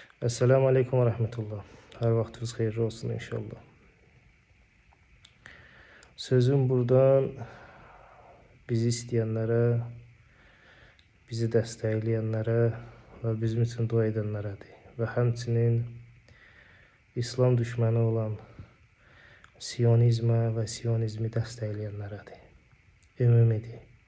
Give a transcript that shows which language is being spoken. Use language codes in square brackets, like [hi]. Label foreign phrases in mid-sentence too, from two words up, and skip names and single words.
[ar] السلام عليكم ورحمة الله. [tr] Her vaktiniz hayırlı olsun inşallah. [az] Sözüm buradan bizi istəyənlərə, bizi dəstəkləyənlərə və bizim üçün dua edənlərədir. Və həmçinin İslam düşməni olan Siyonizmə və Siyonizmi dəstəkləyənlərədir. Ümumidir.